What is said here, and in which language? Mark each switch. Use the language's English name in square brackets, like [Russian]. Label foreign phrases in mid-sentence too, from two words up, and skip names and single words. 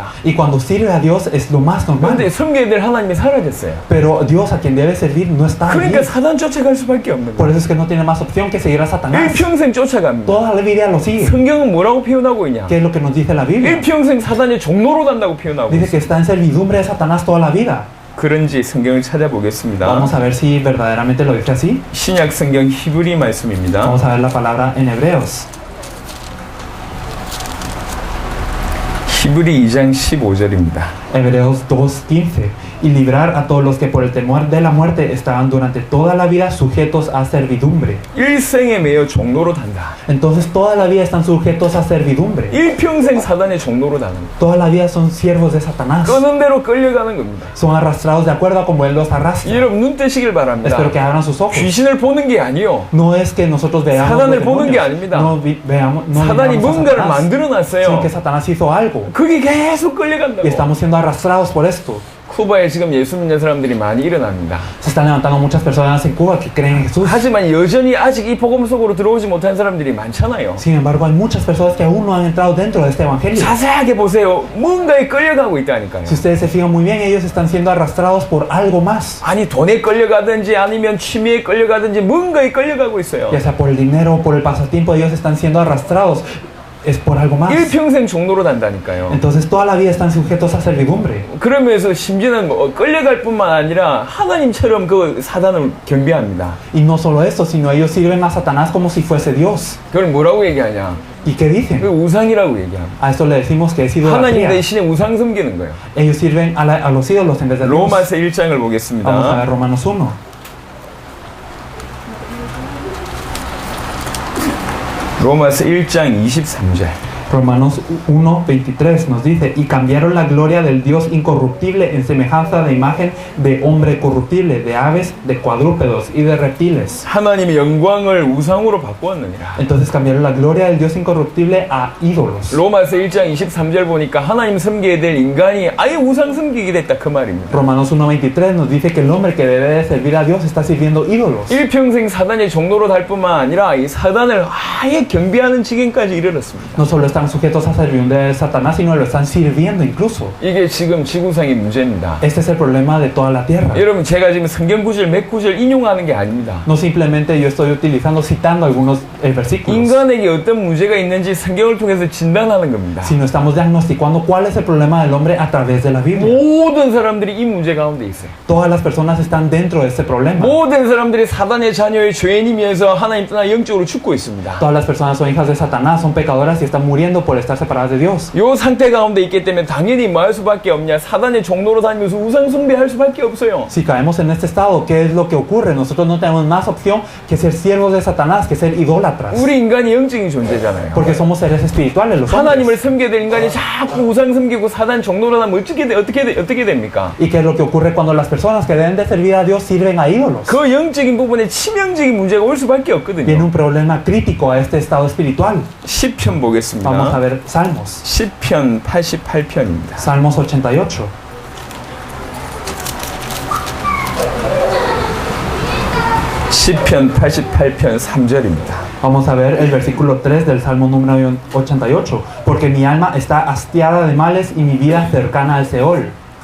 [Spanish] Y cuando sirve a Dios es lo más normal. [Korean] 그런데 섬겨야 될 하나님이 사라졌어요. [Spanish] Pero Dios a quien debe servir no está allí. [Korean] 그러니까 사단 쫓아갈 수밖에 없는 [Spanish] Por [Korean] 거예요. [Spanish] eso es que no tiene más opción que seguir a Satanás. [Korean] 일평생 쫓아갑니다. [Spanish] Toda la vida lo sigue. [Korean] 성경은 뭐라고 표현하고 있냐? [Spanish] ¿Qué es lo que nos dice la Biblia? [Korean] 일평생 사단의 종로로 단다고 표현하고 [Spanish] Dice [Korean] 있어요. [Spanish] que está en servidumbre de Satanás toda la vida. [Korean] 그런지 성경을 찾아보겠습니다. [Spanish] Vamos a ver si verdaderamente lo dice así. [Korean] 신약 성경 히브리 말씀입니다. [Spanish] Vamos a ver la palabra en Hebreos. [Korean] 히브리 2장 15절입니다. [Spanish] Hebreos 2:15. Y librar a todos los que por el temor de la muerte estaban durante toda la vida sujetos a servidumbre. [Korean] 일생에 매여 종로로 단다. [Spanish] Entonces toda la vida están sujetos a servidumbre. [Korean] 일평생 사단의 종로로 다는 거예요. [Spanish] Toda la vida son siervos de Satanás. [Korean] 끄는 대로 끌려가는 겁니다. [Spanish] Son arrastrados de acuerdo a como él los arrastra. [Korean] 여러분 눈 뜨시길 바랍니다. [Spanish] Espero que abran sus ojos. [Korean] 귀신을 보는 게 아니요. [Spanish] No es que nosotros veamos [Korean] 사단을 [Spanish] los [Korean] 보는 [Spanish] demonios. [Korean] 게 아닙니다. [Spanish] No veamos, no [Korean] 사단이 [Spanish] miramos a [Korean] 뭔가를 [Spanish] Satanás, [Korean] 만들어놨어요. [Spanish] sino que Satanás hizo algo. [Korean] 그게 계속 [Spanish] Y [Korean] 끌려간다고. [Spanish] estamos siendo arrastrados por esto. [Korean] 쿠바에 지금 예수 믿는 사람들이 많이 일어납니다. [Spanish] Se están levantando muchas personas en Cuba que creen en Jesús. [Korean] 하지만 여전히 아직 이 복음 속으로 들어오지 못한 사람들이 많잖아요. [Spanish] Sin embargo, hay muchas personas que aún no han entrado dentro de este evangelio. [Korean] 자세하게 보세요. 뭔가에 끌려가고 있다니까요. [Spanish] Si ustedes se fijan muy bien, ellos están siendo arrastrados por algo más. [Korean] 아니 돈에 끌려가든지 아니면 취미에 끌려가든지 뭔가에 끌려가고 있어요. [Spanish] Ya sea por el dinero o por el pasatiempo, ellos están siendo arrastrados. Es por algo más. [Korean] 일평생 종로로 단다니까요. [Spanish] Entonces toda la vida están sujetos a servidumbre. [Korean] 그러면서 심지어는 뭐 끌려갈 뿐만 아니라 하나님처럼 그 사단을 경배합니다. [Spanish] Y no solo eso, sino ellos sirven a Satanás como si fuese Dios. [Korean] 그걸 뭐라고 얘기하냐? [Spanish] ¿Y qué dicen? [Korean] 그 우상이라고 얘기합니다. [Spanish] A esto le decimos que es [Korean] 하나님 [Spanish] idolatría. [Korean] 대신에 우상 섬기는 거예요. [Spanish] Ellos sirven a los ídolos en vez de Dios. [Korean] 로마서 1장을 [Spanish] Vamos a [Korean] 보겠습니다. [Spanish] ver Romanos 1. [Korean] 로마서 1장 23절. [Spanish] Romanos 1:23 nos dice, y cambiaron la gloria del Dios incorruptible en semejanza de imagen de hombre corruptible, de aves, de cuadrúpedos y de reptiles. [Korean] 하나님의 영광을 우상으로 바꾸었느니라. [Spanish] Entonces cambiaron la gloria del Dios incorruptible a ídolos. [Korean] 로마서 1장 23절 보니까 하나님 섬기게 될 인간이 아예 우상 섬기게 됐다 그 말입니다. [Spanish] Romanos 1:23 nos dice que el hombre que debe de servir a Dios está sirviendo ídolos. [Korean] 일평생 사단의 종로로 달 뿐만 아니라 이 사단을 아예 경배하는 지경까지 이르렀습니다. [Spanish] No solo están sujetos a servidumbre de Satanás, sino lo están sirviendo incluso. [Korean] 이게 지금 지구상의 문제입니다. [Spanish] Este es el problema de toda la tierra. [Korean] 여러분 제가 지금 성경 구절 몇 구절 인용하는 게 아닙니다. [Spanish] No simplemente yo estoy utilizando, citando algunos versículos, [Korean] 인간에게 어떤 문제가 있는지 성경을 통해서 진단하는 겁니다. [Spanish] sino estamos diagnosticando cuál es el problema del hombre a través de la Biblia. [Korean] 모든 사람들이 이 문제 가운데 있어요. [Spanish] Todas las personas están dentro de este problema. [Korean] 모든 사람들이 사단의 자녀의 죄인이면서 하나님 떠나 영적으로 죽고 있습니다. [Spanish] Todas las personas son hijas de Satanás, son pecadoras y están muriendo por estar separadas de Dios. [Korean] 요 상태 가운데 있기 때문에 당연히 뭐 할 수밖에 없냐? 사단의 종로로 다니면서 우상 숭배할 수밖에 없어요. [Spanish] Si caemos en este estado, ¿qué es lo que ocurre? Nosotros no tenemos más opción que ser siervos de Satanás, que ser idólatras. [Korean] 우리 인간이 영적인 존재잖아요. [Spanish] Porque somos seres espirituales, los [Korean] 하나님을 [Spanish] hombres. [Korean] 섬겨야 될 인간이 자꾸 우상 섬기고 사단 종로로 다니면 어떻게 됩니까? [Spanish] ¿Y qué es lo que ocurre cuando las personas que deben de servir a Dios sirven a ídolos? [Korean] 그 영적인 부분에 치명적인 문제가 올 수밖에 [Spanish] Viene [Korean] 없거든요. [Spanish] un problema crítico a este estado espiritual. [Korean] 시편 보겠습니다. [Spanish] Vamos a ver Salmos. [Korean] 시편 88편입니다. [Spanish] Salmos 88. [Korean] 시편 88편 3절입니다. [Spanish] Vamos a ver el versículo 3 del Salmo número 88. Porque mi alma está hastiada de males y mi vida cercana al Seol.